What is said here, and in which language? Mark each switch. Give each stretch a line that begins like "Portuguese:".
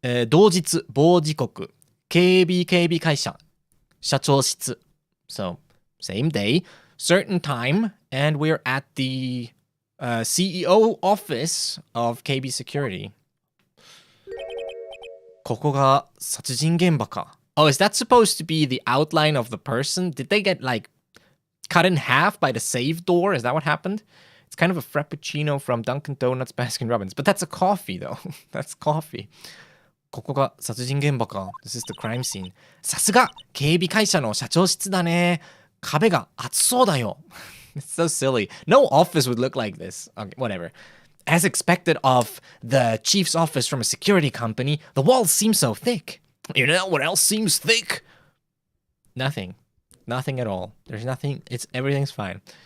Japanese: 同日、某時刻、警備会社、社長室.
English: So, same day, certain time, and we're at the CEO office of KB Security.
Japanese: ここが殺人現場か.
English: Oh, is that supposed to be the outline of the person? Did they get, like, cut in half by the save door? Is that what happened? It's kind of a frappuccino from Dunkin' Donuts, Baskin Robbins. But that's a coffee, though. That's coffee.
Japanese: ここが殺人現場か.
English: This is the crime scene.
Japanese: さすが警備会社の社長室だね. 壁が厚そうだよ.
English: It's so silly. No office would look like this. Okay, whatever. As expected of the chief's office from a security company, the walls seem so thick. You know what else seems thick? Nothing. Nothing at all. There's nothing. Everything's fine.